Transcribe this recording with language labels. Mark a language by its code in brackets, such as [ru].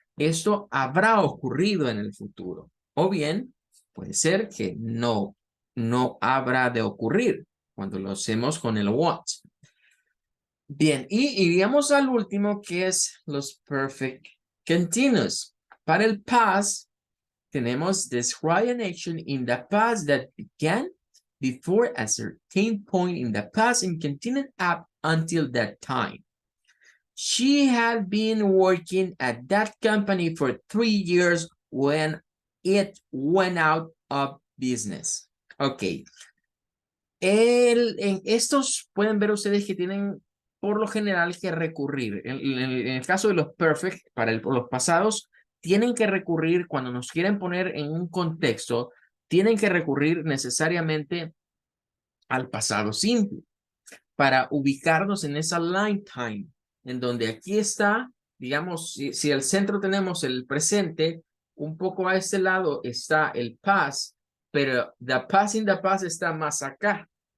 [es] Esto habrá ocurrido en el futuro. O bien, puede ser que no habrá de ocurrir cuando lo hacemos con el what. Bien, y iríamos al último que es los perfect continuous. Para el past tenemos [en] describe an action in the past that began before a certain point in the past and continued up until that time. She had been working at that company for 3 years when it went out of business. Ok. [es] En estos pueden ver ustedes que tienen por lo general que recurrir. En el caso de los perfect, para los pasados, tienen que recurrir cuando nos quieren poner en un contexto, tienen que recurrir necesariamente al pasado simple para ubicarnos en esa line time, en donde aquí está, digamos, si al centro tenemos el presente, un poco a este lado está el past, pero [en] the past in the past [es] está más acá.